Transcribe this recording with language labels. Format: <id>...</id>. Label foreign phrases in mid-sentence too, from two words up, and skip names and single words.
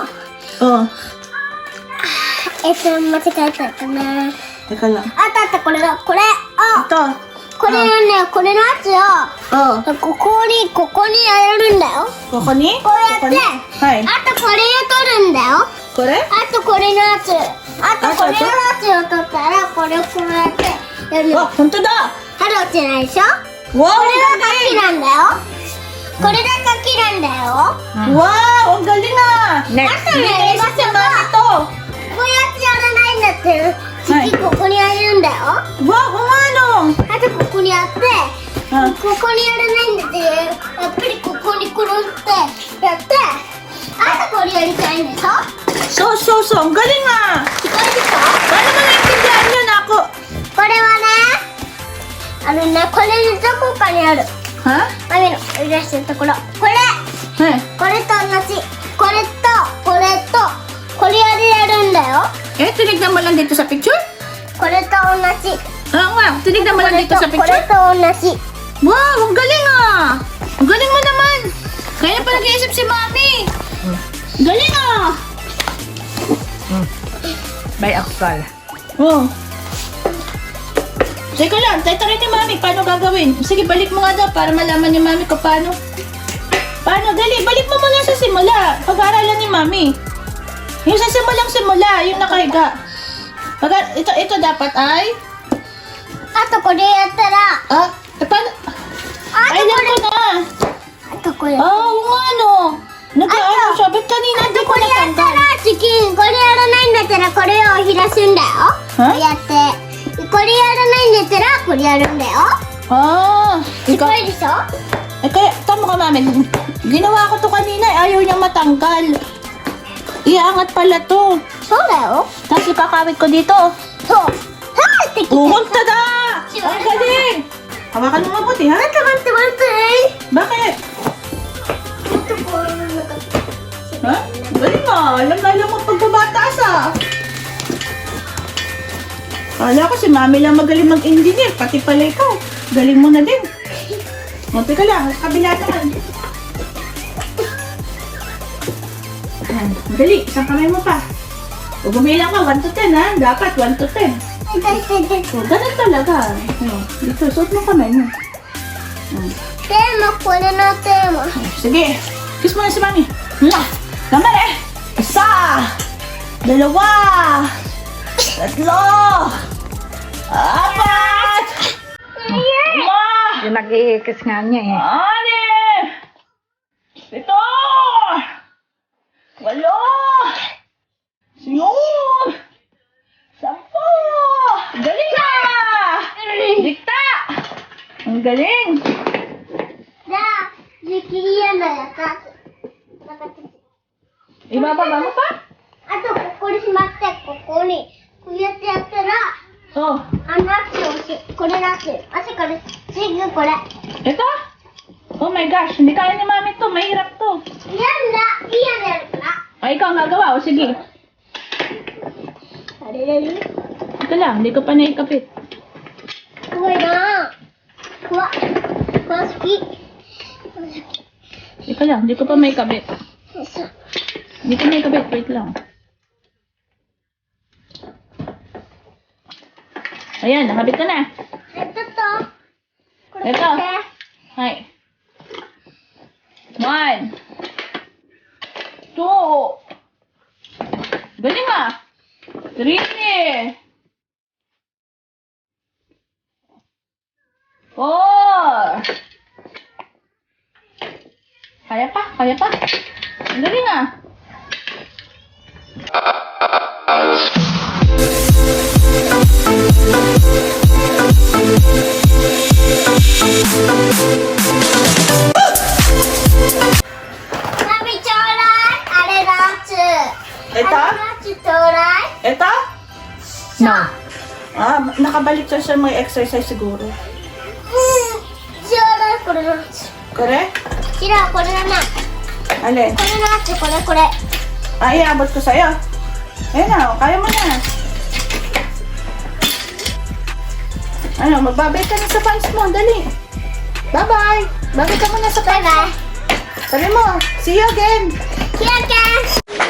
<ja>Oh, 間違えちゃったね。</ja> <tl>teka lang.</tl> <ja>あったあった、これだ、これ。あ、</ja> <tl>Ito.</tl> <ja>これなんだよ、これのやつを Oh, ここにやるんだよ。 koko ni? こうやって、 Hai. あとこれを取るんだよ。 Kore? あとこれのやつ、あとこれのやつを取ったら、これをこうやってやるの。</ja> <tl>Oh, punto da!</tl> <ja>針落ちないでしょ。 Wow, これ</ja> <tl>ang</tl> <ja>が鍵</ja> <tl>galing!</tl> <ja>なんだよ。これが鍵なんだよ。</ja> <tl>Wow, ang galing ah!</tl> <ja>あとね、</ja> <tl>Nilinis si Mami to!</tl> <ja>こうやってやらないんだって。次ここにやるんだよ。</ja> <tl>Wow, kung ano!</tl> <ja>あとここにやって、 Ah, ここにやらないんだって。やっぱりここにくるってやって、あとこれやりたいんでしょ。</ja> <tl>so, ang galing ah!</tl> <ja>聞こえるか？</ja> <tl>Paano mo naintindihan yun ako?</tl> <ja>これはね、これにどこかにある。 Ha? マミの売り出してるところ。これ Eh, これと同じ。これと、これと、これやるんだよ。</ja> <tl>tinignan mo lang dito sa picture?</tl> <ja>これと同じ。</ja> <tl>Oo nga, tinignan mo</tl> <ja>こ</ja> <tl>lang</tl> <ja>れ</ja> <tl>dito</tl> <ja>と、</ja> <tl>sa</tl> <ja>これ</ja> <tl>picture?</tl> <ja>と同じ。</ja> <tl>Wow, ang galing ah! Ang galing mo naman! Kaya pa nag-iisip si Mami! Galing ah! May akal. Oh. Teka lang, tayo ni Mami, paano gagawin? Sige, balik mo nga daw para malaman ni Mami kung paano. Paano? Dali, balik mo muna sa simula. Pag-aaralan ni Mami. Yung sa simula, yung nakahiga. Ito dapat ay...</tl> <ja>あとこれやったら、</ja> <tl>Ah, paano?</tl> <ja>あ</ja> <tl>Ay,</tl> <ja>とこ</ja> <tl>alam</tl> <ja>れ、</ja> <tl>ko na.</tl> <ja>あとこれ。</ja> <tl>Ah, oo nga no. Nag-ano siya, ba't kanina di ko</tl> <ja>これやった</ja> <tl>natanggal?</tl> <ja>らチキン、これやらないんだったらこれをひらすんだよ。はこうやって。でこれやらないんだったらこれやるんだよ。 Ah, す</ja> <tl>ikaw.</tl> <ja>ごいでしょ。</ja> <tl>Eh, kaya, tama ka, mami. Ginawa ko to kanina, ayaw niya matanggal. Iangat pala to.</tl> <ja>そうだよ。</ja> <tl>Tapos ipakawit ko dito.</tl> <ja>そう。はーってきて。</ja> <tl>Pumunta na! Ang galing! Hawakan mo mabuti, ha?</tl> <ja>待って待って待って。</ja> <tl>Bakit?</tl> <ja>ちょっとこういうのが。</ja> <tl>Ha? Galing nga. Alam na alam mo pagbabataas, ah. Kala ko si mami lang magaling mag-engineer. Pati pala ikaw. Galing mo na din. O, teka lang. Kabila naman. Yan. Dali. Isang kamay mo pa. O, bumilang ka. 1 to 10, ha? Dapat 1 to 10.</tl> <ja>痛い痛い痛い。</ja> <tl>O, ganun talaga. O, dito. Suot mo kamay mo. O,</tl> <ja>テーマこれのテーマ。</ja> <tl>sige. Kiss mo na si mami. Mwah! Gambare! Isa! Dalawa! Tatlo! Apat! Lima! Yung nag-iikis nga niya eh. Anim! Pito! Walo! Siyam! Sampo! Galing na! Dikta! Ang galing!</tl> <ja>じゃあ、次キリヤのやつ。なんか</ja> <tl>Ibababa mo pa?</tl> <ja>あと、ここにしまって、ここに、こうやってやったら、 Oh. これなってる。足これ、すぐこれ。</ja> <tl>Ito?</tl> <en>Oh my gosh,</en> <tl>hindi kaya ni mami to. Mahirap to.</tl> <ja>嫌だ、嫌やるから。</ja> <tl>Ay, ikaw ang gagawa. O, sige.</tl> <ja>あれれれ。</ja> <tl>Ito lang, hindi ko pa naikapit.</tl> <ja>怖いなぁ。怖っ。怖好き。</ja> <tl>Ito lang, hindi ko pa maikabit.</tl> <ja>よいしょ。</ja> <tl>Hindi ko maikabit. Wait lang. Ayan, nakabit ko na.</tl> <ja>ちょっと。これ</ja> <tl>Ito.</tl> <ja>取って。</ja> <tl>Hi. 1, 2. Galing ah. 3. 4. Kaya pa? Kaya pa? Ang galing ah. Mami,</tl> <ja>ちょうだい。あれナッツ。</ja> <tl>Ito?</tl> <ja>あれナッツちょうだい。</ja> <tl>Ito? No. Ah, nakabalik siya sa may exercise siguro.</tl> <ja>ちょうだい、これナッツ。</ja> <tl>Correct?</tl> <ja>違う、これだな。</ja> <tl>Alin?</tl> <ja>これナッツ、これこれ。</ja> <tl>Ah, iabot ko sa'yo. Ayan na, kaya mo na. Ano, magbabay ka na sa fans mo. Dali. Bye-bye. Babay ka muna sa</tl> <ja>バイ</ja> <tl>fans</tl> <ja>バ</ja> <tl>mo.</tl> <ja>イ。</ja> <tl>Sabi mo,</tl> <en>see you again.</en> <ja>キラキラ。</ja>